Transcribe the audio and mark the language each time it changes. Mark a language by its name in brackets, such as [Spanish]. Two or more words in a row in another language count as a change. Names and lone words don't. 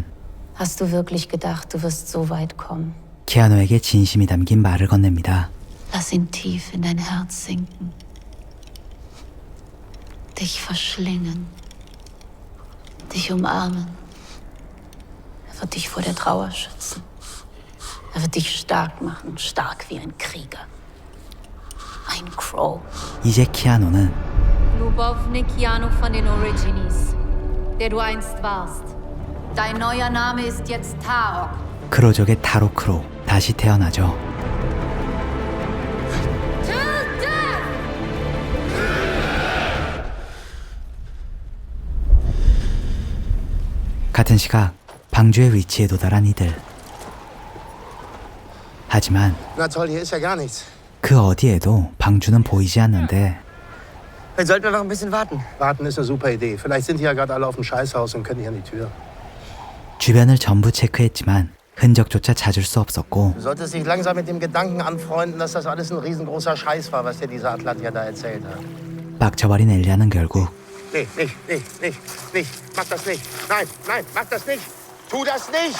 [German] Hast du wirklich gedacht, du wirst so weit kommen? [Korean] 키아누에게 진심이 담긴 말을 건넵니다. [German] Lass ihn tief in dein Herz sinken. Dich verschlingen. Dich umarmen. Er wird dich vor der Trauer schützen. Er wird dich stark machen, stark wie ein Krieger. Ein Crow. [Korean] 이제 키아누는 [German] Lubovnik Kianu von den Origines, der du einst warst. Dein neuer Name ist jetzt Tarok. [Korean] 크로족의 타로크로 다시 태어나죠. 같은 시각 방주의 위치에 도달한 이들. 하지만 [German] Na toll, hier ist ja gar nichts. [Korean] 그 어디에도 방주는 보이지 않는데 [German] Dann sollten wir noch ein bisschen warten. Warten ist eine super Idee. Vielleicht sind die ja gerade alle auf dem Scheißhaus und können nicht an die Tür. [Korean] 주변을 전부 체크했지만 흔적조차 찾을 수 없었고 [German] Du solltest dich langsam mit dem Gedanken anfreunden, dass das alles ein riesengroßer Scheiß war, was dir dieser Atlantier da erzählt hat. [Korean] 빡쳐버린 엘리아는 결국 [German] Nicht. Mach das nicht. Nein, mach das nicht. Tu das nicht.